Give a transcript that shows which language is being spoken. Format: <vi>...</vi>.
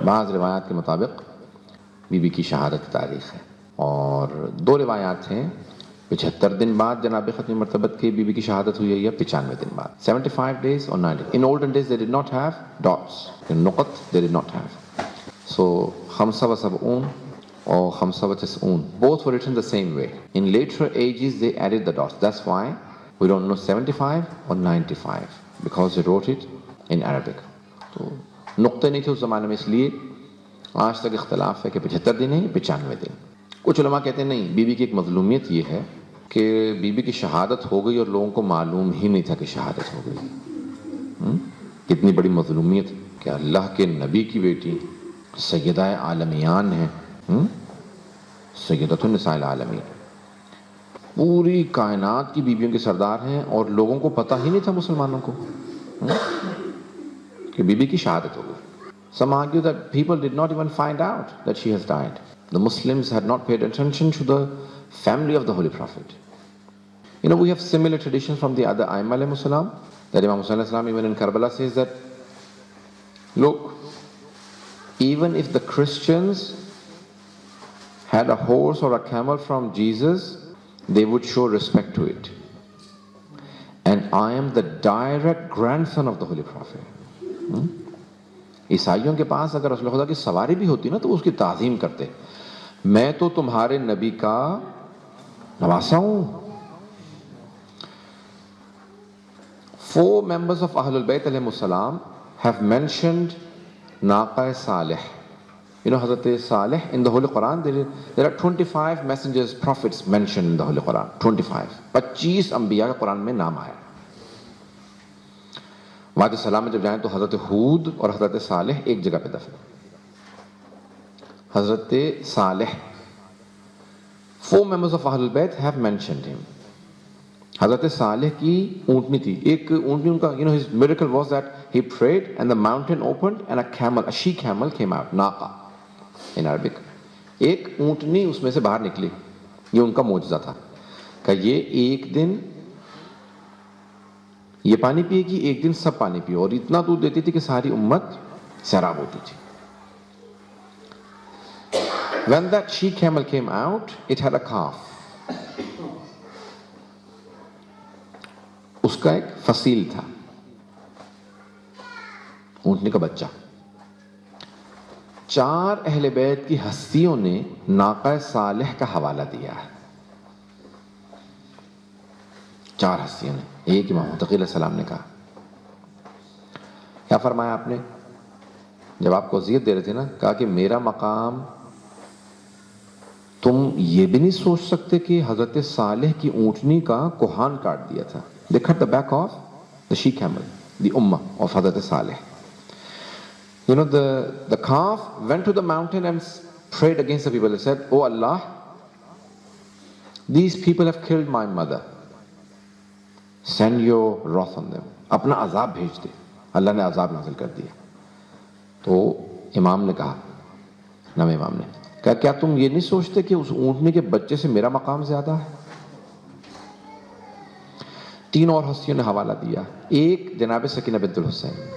<ur>بعض روایات کے مطابق بی بی کی شہادت کی تاریخ ہے، اور 2 روایات ہیں، 75 دن بعد جناب ختم مرتبت کی بی بی کی شہادت ہوئی ہے یا 95 دن بعد، 75 days or 90.</ur> <en>In olden days they did not have dots. In نقط they did not have. So 75 or 95 both were written the same way. In later ages they added the dots. That's why we don't know 75 or 95 because they wrote it in Arabic.</en> <ur>تو نقطے نہیں تھے اس زمانے میں، اس لیے آج تک اختلاف ہے کہ 75 دن ہے یا 95 دن۔ کچھ علماء کہتے ہیں نہیں، بی بی کی ایک مظلومیت یہ ہے کہ بی بی کی شہادت ہو گئی اور لوگوں کو معلوم ہی نہیں تھا کہ شہادت ہو گئی۔ کتنی بڑی مظلومیت کہ اللہ کے نبی کی بیٹی سیدہ عالمیان ہیں، سیدۃ النساء العالمین، پوری کائنات کی بیویوں کے سردار ہیں، اور لوگوں کو پتہ ہی نہیں تھا مسلمانوں کو کہ بی بی کی شہادت ہو گئی۔ Some argue that people did not even find out that she has died.</ur> <en>The Muslims had not paid attention to the family of the Holy Prophet. You know, we have similar traditions from the other Aimma alayhimus salam, that Imam Hussain alayhis salam even in Karbala says that, look, even if the Christians had a horse or a camel from Jesus, they would show respect to it. And I am the direct grandson of the Holy Prophet.</en> <ur>عیسائیوں کے پاس اگر رسول خدا کی سواری بھی ہوتی نا تو اس کی تعظیم کرتے، میں تو تمہارے نبی کا نواسا ہوں۔ 4 members of Ahlul Bayt alayhim salam have mentioned Naqa Salih.</ur> <en>You know, Hazrat Salih in the Holy Quran, there are 25 messengers, prophets mentioned in the Holy Quran.</en> <ur>25 انبیاء کا قرآن میں نام آیا۔ وعد السلام میں جب جائیں تو حضرت ہود اور حضرت صالح ایک جگہ پہ دفن۔ حضرت صالح 4 members of Ahlul Bayt have mentioned him.</ur> <en>حضرت صالح کی اونٹنی تھی، ایک اونٹنی ان کا، you know, his miracle was that he prayed and the mountain opened and a she camel came out, naqa in Arabic.</en> <ur>ایک اونٹنی اس میں سے باہر نکلی، یہ ان کا معجزہ تھا کہ یہ ایک دن یہ پانی پیے گی، ایک دن سب پانی پیے، اور اتنا دودھ دیتی تھی کہ ساری امت سیراب ہوتی تھی۔ When that she camel came out, it had a calf. اس کا ایک فصیل تھا، اونٹنی کا بچہ۔ 4 اہل بیت کی ہستیوں نے ناقہ صالح کا حوالہ دیا ہے، 4 ہستیوں نے۔ ایک امام متقی علیہ السلام نے کہا، کیا فرمایا آپ نے جب آپ کو وصیت دے رہے تھے نا، کہا کہ میرا مقام تم یہ بھی نہیں سوچ سکتے کہ حضرت صالح کی اونٹنی کا کوہان کاٹ دیا تھا۔ They cut the back of the she camel, the ummah of Hazrat Saleh.</ur> <en>You know, the calf went to the mountain and prayed against the people. They said, "Oh Allah, these people have killed my mother. Send your wrath on them."</en> <ur>اپنا عذاب بھیج دے۔ اللہ نے عذاب نازل کر دیا۔ تو امام نے کہا، نام امام نے کہا، کیا تم یہ نہیں سوچتے کہ اس اونٹنے کے بچے سے میرا مقام زیادہ ہے؟ 3 اور ہستیوں نے حوالہ دیا۔ ایک جناب سکینہ بنت الحسین،</ur>